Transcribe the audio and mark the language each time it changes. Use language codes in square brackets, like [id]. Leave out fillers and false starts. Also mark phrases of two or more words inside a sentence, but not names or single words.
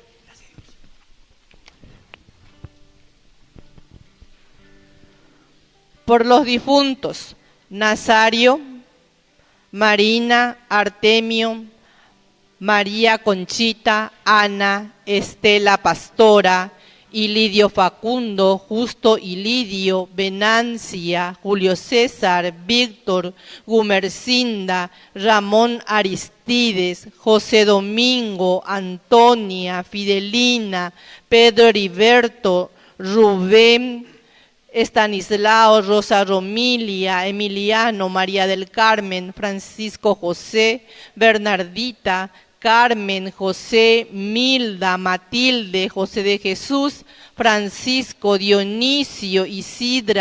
[es] Por los difuntos, Nazario, Marina, Artemio, María Conchita, Ana, Estela Pastora, Ilidio Facundo, Justo Ilidio, Venancia, Julio César, Víctor, Gumercinda, Ramón Aristides, José Domingo, Antonia, Fidelina, Pedro Heriberto, Rubén, Estanislao, Rosa Romilia, Emiliano, María del Carmen, Francisco José, Bernardita, Carmen, José, Milda, Matilde, José de Jesús, Francisco, Dionisio, Isidra,